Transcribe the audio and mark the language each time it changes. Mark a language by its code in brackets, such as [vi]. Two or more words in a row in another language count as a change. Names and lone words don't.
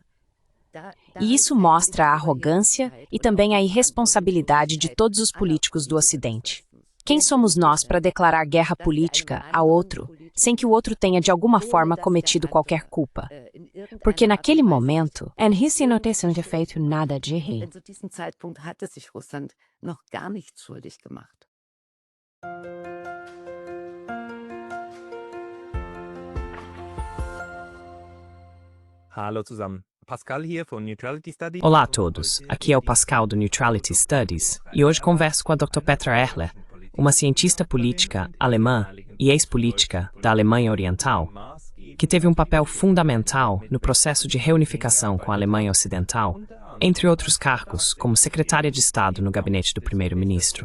[pt] E isso mostra a arrogância e também a irresponsabilidade de todos os políticos do Ocidente. Quem somos nós para declarar guerra política a outro, sem que o outro tenha de alguma forma cometido qualquer culpa? Porque naquele momento, a Rússia não tinha feito nada de errado. [de] Hallo zusammen. Pascal hier von Neutrality Studies. [pt] Olá a todos, aqui é o Pascal do Neutrality Studies e hoje converso com a Dr. Petra Erler, uma cientista política alemã e ex-política da Alemanha Oriental, que teve um papel fundamental no processo de reunificação com a Alemanha Ocidental, entre outros cargos, como secretária de Estado no gabinete do primeiro-ministro.